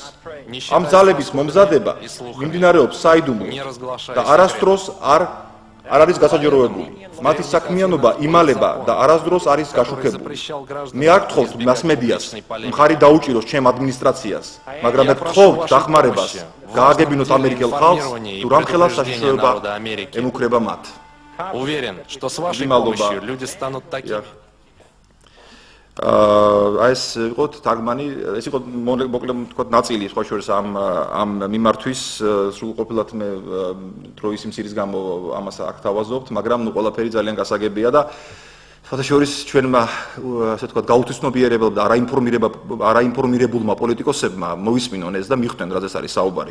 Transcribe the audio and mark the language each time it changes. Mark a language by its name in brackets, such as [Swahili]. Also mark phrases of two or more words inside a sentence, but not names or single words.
[Georgian] ამ ძალების მომზადება მიმდინარეობს საიდუმლოდ და არასდროს არ არის გასაჯეროებული. მათი საქმიანობა იმალება და არასდროს არის გაშუქებული. მე არ გთხოვთ მასმედიას მხარი დაუჭიროს ჩემ ადმინისტრაციას, მაგრამ მე გთხოვთ დახმარებას გააგებინოთ ამერიკელ ხალხს, თუ რამხელა საშიშროება ემუქრება მათ. [Russian] Уверен, что с вашей помощью люди станут такими. [Georgian] აი ეს იყო თარგმანი, ეს იყო მოკლედ თქვა ნაწილი სხვა შორის ამ მიმართვის სრულყოფილად მე დროის სიმცირის გამო ამას აქ თავაზობთ, მაგრამ ნუ ყველაფერი ძალიან გასაგებია და სხვა შორის ჩვენმა ასე თქვა გაუთვისნობიერებელ და არაინფორმირებულმა პოლიტიკოსებმა მოვისმინონ ეს და მიხვდნენ რაზეც არის საუბარი.